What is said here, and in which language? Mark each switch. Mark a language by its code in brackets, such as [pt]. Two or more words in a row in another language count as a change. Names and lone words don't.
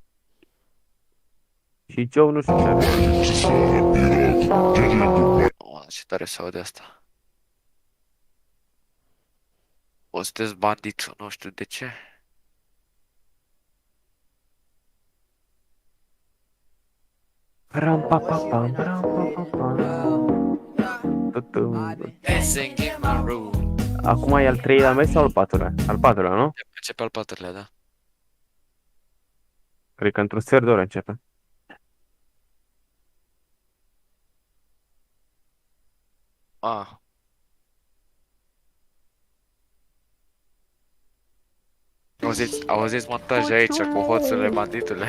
[ro] Și Joe nu știu ce avea. Oh, ce tare se aude asta. O sunteți bandit, nu știu de ce. Ram pa pa pam, ram pa pa pam. Acum e al 3-lea meci sau al 4-lea? Al 4-lea, nu? Începe al 4-lea, da. Cred că într-un sfert de oră începe. Auziți montaj aici cu hoțurile, banditule.